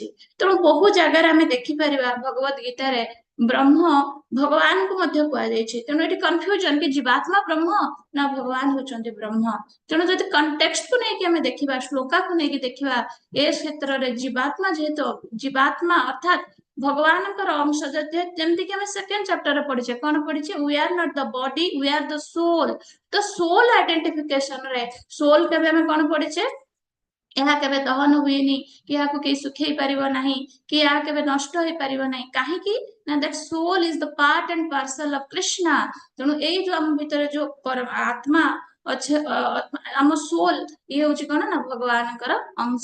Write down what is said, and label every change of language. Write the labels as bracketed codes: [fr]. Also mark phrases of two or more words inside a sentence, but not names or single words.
[or] ତେଣୁ ବହୁ ଜାଗାରେ ଆମେ ଦେଖିପାରିବା ଭଗବତ ଗୀତାରେ ବ୍ରହ୍ମ ଭଗବାନଙ୍କୁ ମଧ୍ୟ କୁହାଯାଇଛି। ତେଣୁ ଏଠି କନଫ୍ୟୁଜନ କି ଜୀବାତ୍ମା ବ୍ରହ୍ମ ନା ଭଗବାନ ହଉଛନ୍ତି ବ୍ରହ୍ମ। ତେଣୁ ଯଦି କଣ୍ଟେକ୍ସଟକୁ ନେଇକି ଆମେ ଦେଖିବା, ଶ୍ଲୋକାକୁ ନେଇକି ଦେଖିବା, ଏ କ୍ଷେତ୍ରରେ ଜୀବାତ୍ମା ଯେହେତୁ ଜୀବାତ୍ମା ଅର୍ଥାତ୍ ଭଗବାନଙ୍କର ଅଂଶ, ଯେମିତିକି ଆମେ [en] second chapterରେ [or] ପଢିଛେ, କଣ ପଢିଛେ, [en] we are not the body we are the soul. [or] ତ [en] soul identificationରେ [or] ସୋଲ କେବେ ଆମେ କଣ ପଢିଛେ, ଏହା କେବେ ଦହନ ହୁଏନି, କି ଏହାକୁ କେହି ଶୁଖେଇ ପାରିବ ନାହିଁ, କି ଏହା କେବେ ନଷ୍ଟ ହେଇପାରିବ ନାହିଁ। କାହିଁକି ନା [en] that soul is the part and parcel of Krishna. [or] ତେଣୁ ଏଇ ଯୋଉ ଆମ ଭିତରେ ଯୋଉ ଆତ୍ମା ଅଛି, ଆମ ସୋଲ, ଇଏ ହଉଛି କଣ ନା ଭଗବାନଙ୍କର ଅଂଶ।